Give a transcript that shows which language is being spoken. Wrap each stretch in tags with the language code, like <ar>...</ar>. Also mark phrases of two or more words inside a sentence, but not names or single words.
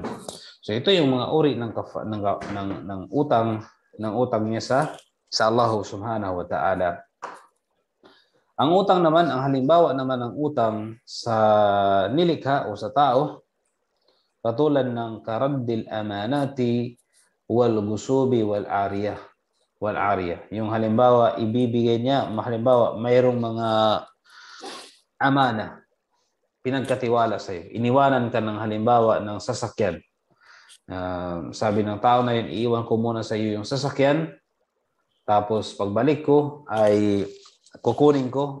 <tl>So ito yung mga uri ng utang niya sa</tl> <ar>الله سبحانه وتعالى.</ar> <tl>Ang utang naman, ang halimbawa naman ng utang sa nilikha o sa tao, katulad ng</tl> <ar>كرد الأمانات والغصوب والعارية.</ar> <tl>Yung halimbawa, ibibigay niya, halimbawa, mayroong mga amana, pinagkatiwala sa iyo. Iniwanan ka ng halimbawa ng sasakyan. Sabi ng tao na yun, iiwan ko muna sa iyo yung sasakyan, tapos pagbalik ko ay kukunin ko.</tl>